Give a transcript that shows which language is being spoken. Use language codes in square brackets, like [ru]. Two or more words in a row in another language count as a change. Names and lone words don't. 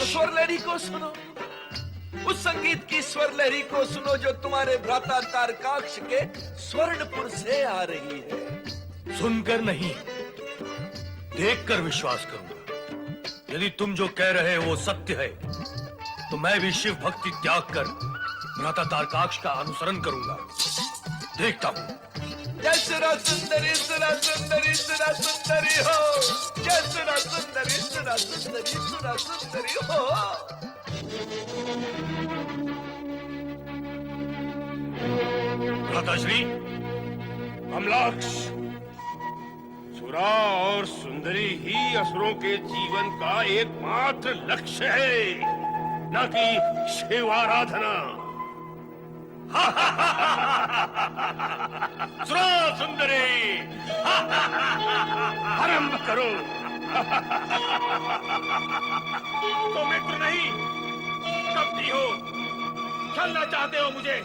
[hi] तो स्वर लहरी को सुनो, उस संगीत की स्वर लहरी को सुनो जो तुम्हारे भ्राता तारकाक्ष के स्वर्णपुर से आ रही है। सुनकर नहीं, देखकर विश्वास करूंगा। यदि तुम जो कह रहे हो वो सत्य है, तो मैं भी शिव भक्ति त्याग कर भ्राता तारकाक्ष का अनुसरण करूंगा। देखता हूँ। जय सुरा सुंदरी सुरा सुंदरी सुरा सुंदरी हो। जय सुरा सुंदरी सुरा सुंदरी सुरा सुंदरी हो। भ्राताश्री, कमलाक्ष, सुरा और सुंदरी ही असुरों के जीवन का एकमात्र लक्ष्य है, न कि शिव आराधना। सुरा सुंदरी, आरंभ करो। तो मित्र नहीं, कपटी हो, छलना चाहते हो मुझे।